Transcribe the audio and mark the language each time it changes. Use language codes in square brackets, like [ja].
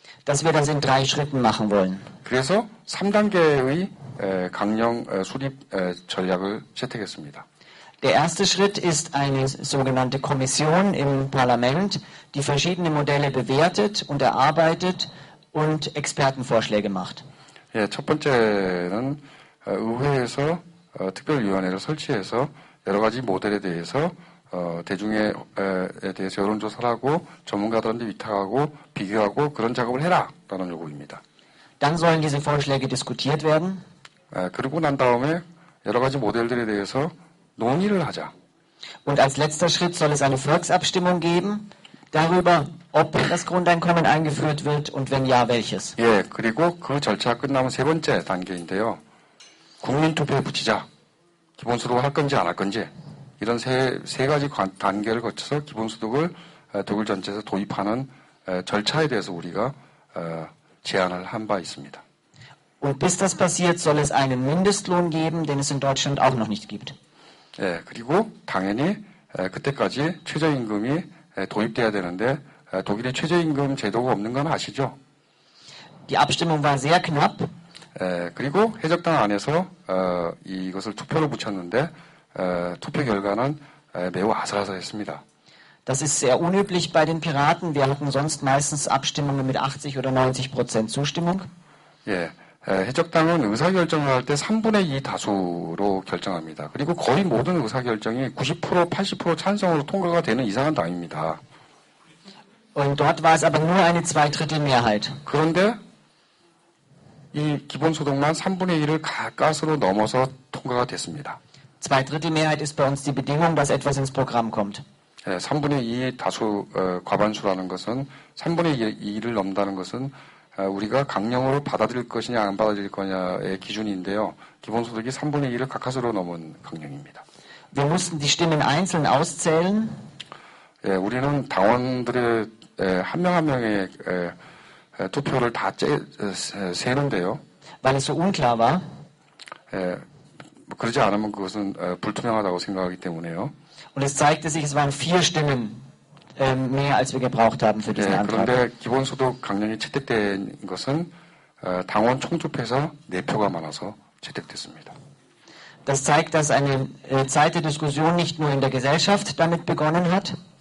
[de] Dass wir das in 3 Schritten machen wollen. [ko] 그래서 3단계의 강령 수립 전략을 채택했습니다. [de] Der erste Schritt ist eine sogenannte Kommission im Parlament, die verschiedene Modelle bewertet und erarbeitet und Expertenvorschläge macht. [ko] 예, 첫 번째는 의회에서 특별위원회를 설치해서 여러 가지 모델에 대해서 대중에 대해서 여론조사를 하고 전문가들한테 위탁하고 비교하고 그런 작업을 해라라는 요구입니다. [de] Dann sollen diese Vorschläge diskutiert werden. [ko] 그리고 난 다음에 여러 가지 모델들에 대해서 논의를 하자. [de] Und als letzter Schritt soll es eine Volksabstimmung geben darüber, ob das Grundeinkommen eingeführt wird und wenn ja, welches. [ko] 예, 그리고 그 절차가 끝나면 세 번째 단계인데요. 국민투표에 붙이자. 기본소득을 할 건지 안 할 건지. 이런 세 가지 단계를 거쳐서 기본소득을 독일 전체에서 도입하는 절차에 대해서 우리가 제안을 한 바 있습니다. [de] Und bis das passiert, soll es einen Mindestlohn geben, den es in Deutschland auch noch nicht gibt. [ko] 예, 그리고 당연히 그때까지 최저임금이 도입돼야 되는데 독일에 최저임금 제도가 없는 건 아시죠? [de] Die Abstimmung war sehr knapp. [ko] 그리고 해적당 안에서 이것을 투표로 붙였는데 투표 결과는 매우 아슬아슬했습니다. [de] Das ist sehr unüblich bei den Piraten. Wir hatten sonst meistens Abstimmungen mit 80 oder 90% Zustimmung. [ko] 예, 해적당은 의사결정을 할 때 3분의 2 다수로 결정합니다. 그리고 거의 모든 의사결정이 90%, 80% 찬성으로 통과가 되는 이상한 당입니다. [de] Und dort war es aber nur eine Zweidrittelmehrheit. [ko] 그런데 이 기본소득만 3분의 1을 가까스로 넘어서 통과가 됐습니다. [de] Zweidrittelmehrheit ist bei uns die Bedingung, dass etwas ins Programm kommt. [ko] 3분의 2 다수 과반수라는 것은 3분의 2를 넘는다는 것은 우리가 강령으로 받아들일 것이냐 안 받아들일 거냐의 기준인데요. 기본소득이 3분의 2를 가까스로 넘은 강령입니다. [de] Wir mussten die Stimmen einzeln auszählen. [ko] 우리는 당원들의 한 명 한 명의 투표를 다 세는데요. [de] Weil es so unklar war. [ko] 그러지 않으면 그것은 불투명하다고 생각하기 때문에요. [de] Und es zeigte sich, es waren 4 Stimmen mehr, als wir gebraucht haben für diesen Antrag. [ko] 그런데 기본소득 강령이 채택된 것은 당원 총투표에서 4표가 많아서 채택됐습니다. [de] Das zeigt, dass eine Zeit der Diskussion nicht nur in der Gesellschaft damit begonnen hat.